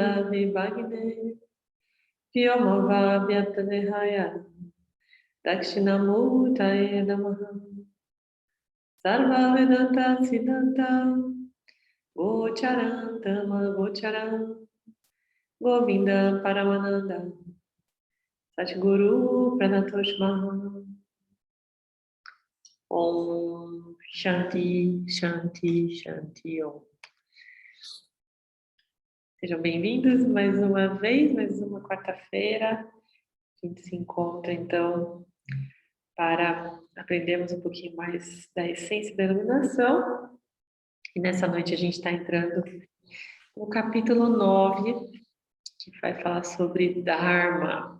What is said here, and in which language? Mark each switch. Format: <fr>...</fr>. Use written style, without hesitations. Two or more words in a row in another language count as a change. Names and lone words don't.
<sa>Vibhagne Vyomava Vyaptanehaya Dakshinamurtaye Namaha Sarva Vedanta Siddhanta Gocharantama Gocharam Govinda Paramananda Satguru Pranatoshma Om Shanti Shanti Shanti Om.</sa> <pt>Sejam bem-vindos mais uma vez, mais uma quarta-feira. A gente se encontra então para aprendermos um pouquinho mais da essência da iluminação. E nessa noite a gente está entrando no capítulo 9, que vai falar sobre Dharma.</pt>